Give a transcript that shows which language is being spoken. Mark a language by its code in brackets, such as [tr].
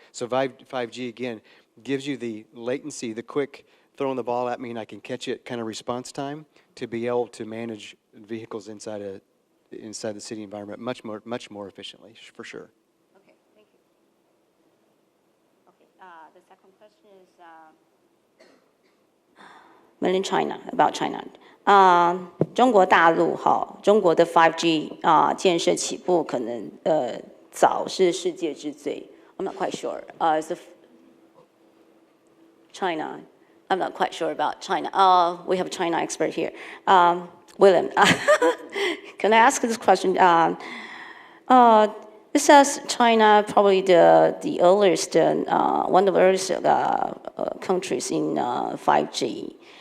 [en] So 5G, again, gives you the latency, the quick throwing the ball at me and I can catch it kind of response time to be able to manage vehicles inside the city environment much more efficiently, for sure. Okay, thank you. Okay, the second question is mainly China, about China. [zh] 中国大陆中国的 5G 建设起步可能早是世界之最。 [en] I'm not quite sure. China. I'm not quite sure about China. We have a China expert here. William, can I ask this question? It says China probably the earliest, one of the earliest countries in 5G.